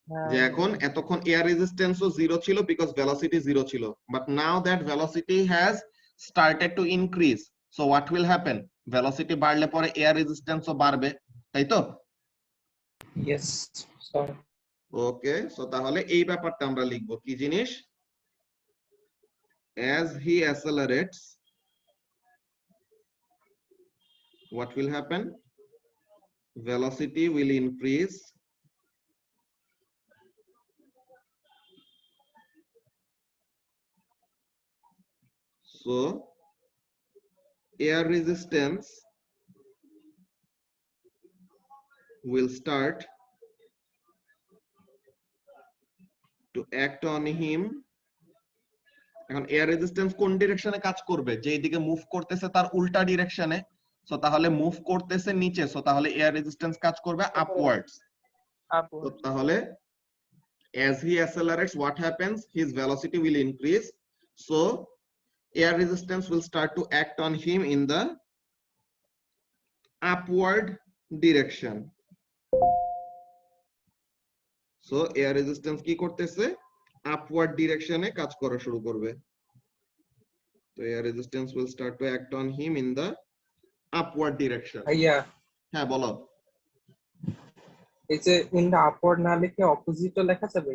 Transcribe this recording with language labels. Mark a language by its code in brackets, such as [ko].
[bn] যে এখন এতক্ষণ [en] Air রেজিস্ট্যান্সও 0 ছিল because velocity 0 ছিল, but now that velocity has started to increase, so what will happen? [bn] Velocity বাড়লে পরে এয়ার রেজিস্ট্যান্সও বাড়বে, তাই তো? [en] Yes, sir. [bn] ওকে, সো তাহলে এই ব্যাপারটা আমরা লিখবো কি জিনিস? [en] As he accelerates, what will happen? Velocity will increase. So air resistance will start to act on him. [bn] এখন এয়ার রেজিস্ট্যান্স কোন ডিরেকশনে কাজ করবে? যেই দিকে মুভ করতেছে তার উল্টা ডিরেকশনে। সো তাহলে মুভ করতেছে নিচে, সো তাহলে এয়ার রেজিস্ট্যান্স কাজ করবে আপওয়ার্ডস। তো তাহলে [en] as he accelerates, what happens? His velocity will increase, so air resistance will start to act on him in the upward direction. So air resistance [bn] কি করতেছে? আপওয়ার্ড ডিরেকশনে কাজ করা শুরু করবে। [en] তো air resistance will start to act on him in the upward direction. Yeah. [bn] হ্যাঁ বলো। এই যে [en] in the upward [bn] না লিখে অপোজিটও লেখা যাবে?